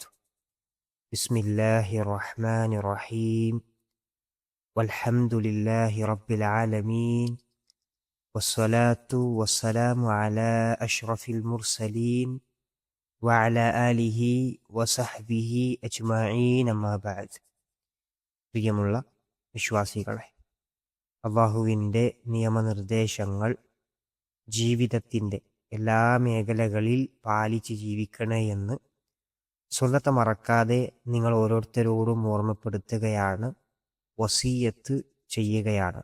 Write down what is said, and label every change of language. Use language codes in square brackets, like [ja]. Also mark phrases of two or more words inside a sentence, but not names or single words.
[ar] بسم الله الرحمن الرحيم. والحمد لله رب العالمين. والصلاة والسلام على أشرف المرسلين وعلى آله وصحبه أجمعين أما بعد. [ml] പ്രിയമുള്ള വിശ്വാസികളെ, അള്ളാഹുവിൻ്റെ നിയമനിർദ്ദേശങ്ങൾ ജീവിതത്തിൻ്റെ എല്ലാ മേഖലകളിൽ പാലിച്ച് ജീവിക്കണേ എന്ന് സ്വന്തത്തെ മറക്കാതെ നിങ്ങൾ ഓരോരുത്തരോടും ഓർമ്മപ്പെടുത്തുകയാണ്, വസിയത്ത് ചെയ്യുകയാണ്.